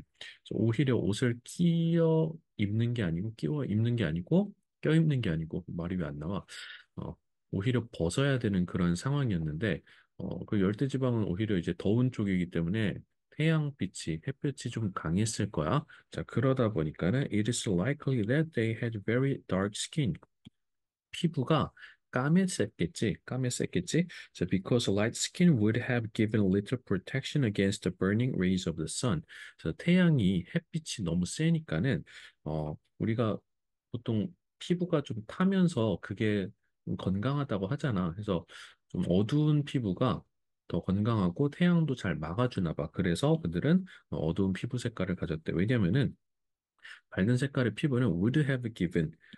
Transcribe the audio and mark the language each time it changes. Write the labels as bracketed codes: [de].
[ko] 그래서 오히려 옷을 끼어 입는 게 아니고 끼워 입는 게 아니고 껴 입는 게 아니고 말이 왜 안 나와? 어, 오히려 벗어야 되는 그런 상황이었는데 그 열대지방은 오히려 이제 더운 쪽이기 때문에 태양빛이 햇볕이 좀 강했을 거야. 자, 그러다 보니까는 [en] it is likely that they had very dark skin. [ko] 피부가 까맸었겠지, 까맸었겠지. [en] So because light skin would have given little protection against the burning rays of the sun. [ko] 그래서 태양이 햇빛이 너무 세니까는 우리가 보통 피부가 좀 타면서 그게 좀 건강하다고 하잖아. 그래서 좀 어두운 피부가 더 건강하고 태양도 잘 막아주나 봐. 그래서 그들은 어두운 피부 색깔을 가졌대. 왜냐면은 밝은 색깔의 피부는 [en] would have given.